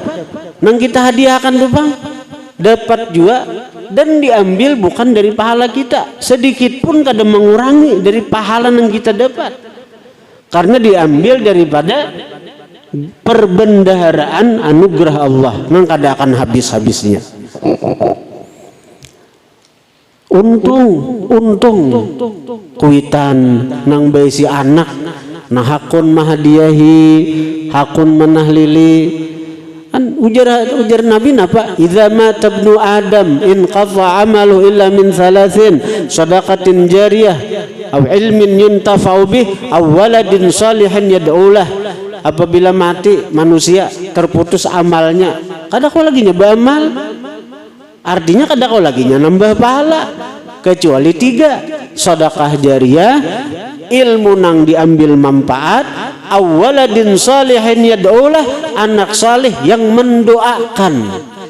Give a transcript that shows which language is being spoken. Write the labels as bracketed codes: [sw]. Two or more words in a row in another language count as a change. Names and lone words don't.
[bjn] Nang kita hadiahkan tuh bang, dapat juga dan diambil bukan dari pahala kita, sedikit pun kada mengurangi dari pahala yang kita dapat, karena diambil daripada perbendaharaan anugerah Allah nang kada akan habis-habisnya. Untung kuitan nang baisi anak nah hakun mahadiyahi, hakun manahlili. Ujar Nabi napa? [ar] إذا مات ابن آدم انقطع عمله إلا من ثلاث صدقة جارية أو علم ينتفع به أو ولد صالح يدعو له. [bjn] Apabila mati manusia terputus amalnya, kada kau lagi nyoba amal, artinya kada kau lagi nambah pahala kecuali 3: sedekah jariyah, ilmu nang diambil manfaat, [ar] أو ولد صالح يدعو له, [bjn] anak salih yang mendoakan.